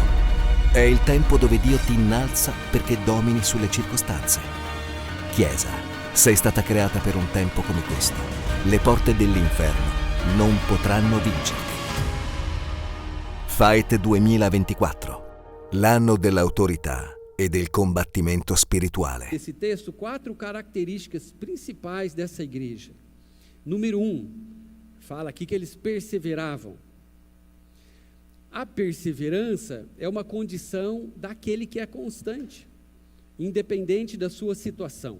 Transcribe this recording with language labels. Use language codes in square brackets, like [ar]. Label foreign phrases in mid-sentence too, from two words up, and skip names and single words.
[it] È il tempo dove Dio ti innalza perché domini sulle circostanze. Chiesa, sei stata creata per un tempo come questo. Le porte dell'inferno non potranno vincerti. Fight 2024, l'anno dell'autorità e del combattimento spirituale. [pt] Esse texto, 4 características principais dessa igreja. Número 1, fala aqui que eles perseveravam. A perseverança é uma condição daquele que é constante, independente da sua situação.